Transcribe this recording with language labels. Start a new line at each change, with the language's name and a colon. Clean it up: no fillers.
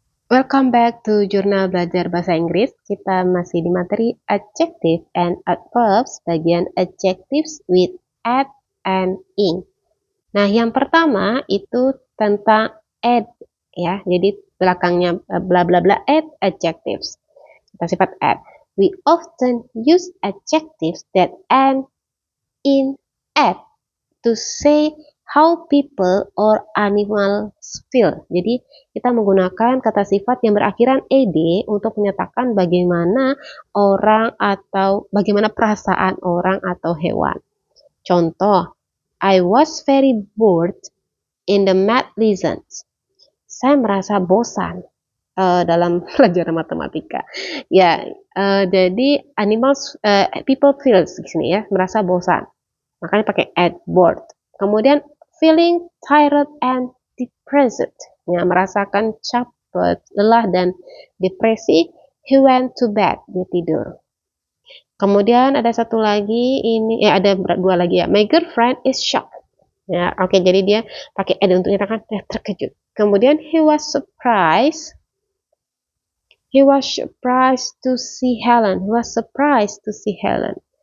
English: Welcome back to Jurnal Belajar Bahasa Inggris.
Indonesian: Kita masih di materi
English: adjective and adverbs, bagian adjectives with at and in.
Indonesian: Nah, yang pertama itu tentang at, ya. Jadi belakangnya bla bla bla at adjectives. Kita sifat at.
English: We often use adjectives that end in at to say how people or animals feel.
Indonesian: Jadi kita menggunakan kata sifat yang berakhiran ed untuk menyatakan bagaimana orang atau bagaimana perasaan orang atau hewan.
English: Contoh, I was very bored in the math lessons.
Indonesian: Saya merasa bosan dalam pelajaran matematika. Ya, jadi
English: animals, people feels
Indonesian: di sini ya, merasa bosan. Makanya pakai at bored. Kemudian
English: feeling tired and depressed,
Indonesian: ya, merasakan capek, lelah dan depresi.
English: He went to bed,
Indonesian: dia tidur. Kemudian ada satu lagi, ini ada dua lagi ya.
English: My girlfriend is shocked.
Indonesian: Ya, oke, jadi dia pakai ad untuk menyatakan terkejut.
English: Kemudian he was surprised. He was surprised to see Helen. He was surprised to see Helen.